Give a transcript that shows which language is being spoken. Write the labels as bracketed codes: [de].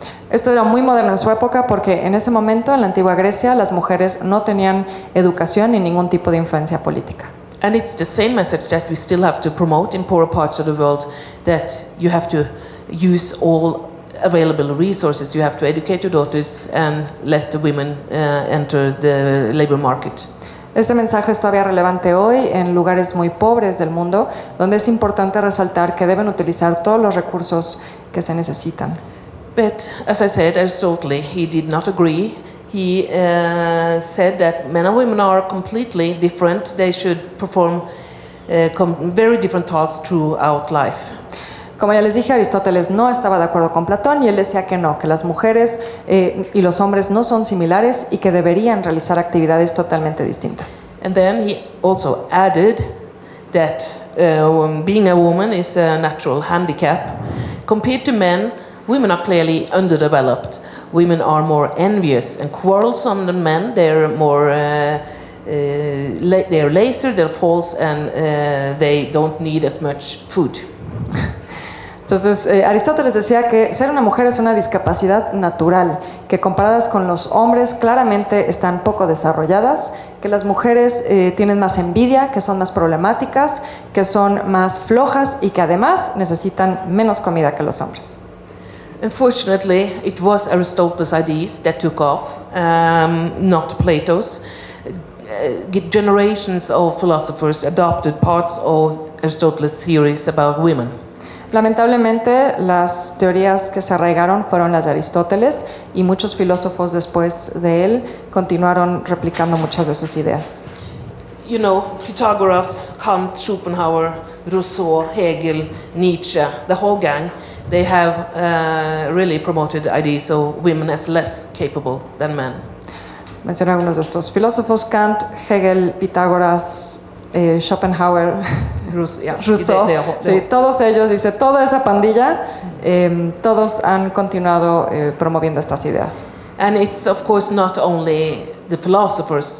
[es] Esto era muy moderno en su época porque en ese momento, en la antigua Grecia, las mujeres no tenían educación ni ningún tipo de influencia política. [en] And it's the same message that we still have to promote in poorer parts of the world, that you have to use all available resources. You have to educate your daughters and let the women enter the labor market. [es] Este mensaje es todavía relevante hoy en lugares muy pobres del mundo, donde es importante resaltar que deben utilizar todos los recursos que se necesitan. [en] But as I said, Aristotle, he did not agree. He said that men and women are completely different. They should perform very different tasks throughout life. [es] Como ya les dije, Aristóteles no estaba de acuerdo con Platón y él decía que no, que las mujeres y los hombres no son similares y que deberían realizar actividades totalmente distintas. [en] And then he also added that being a woman is a natural handicap. Compared to men, women are clearly underdeveloped. Women are more envious and quarrelsome than men. They're more they're lazier, they're false, and they don't need as much food. [es] Entonces, Aristóteles decía que ser una mujer es una discapacidad natural, que comparadas con los hombres claramente están poco desarrolladas, que las mujeres tienen más envidia, que son más problemáticas, que son más flojas y que además necesitan menos comida que los hombres. [en] Unfortunately, it was Aristotle's ideas that took off, not Plato's. Generations of philosophers adopted parts of Aristotle's theories about women. [es] Lamentablemente, las teorías que se arraigaron fueron las de Aristóteles y muchos filósofos después de él continuaron replicando muchas de sus ideas. [en] You know, Pythagoras, Kant, Schopenhauer, Rousseau, Hegel, Nietzsche, the whole gang, they have really promoted ideas of women as less capable than men. [es] Menciona algunos de estos filósofos: Kant, Hegel, Pitágoras, Schopenhauer, Rousseau. Sí, todos ellos, dice, toda esa pandilla, todos han continuado promoviendo estas ideas. [en] And it's of course not only the philosophers.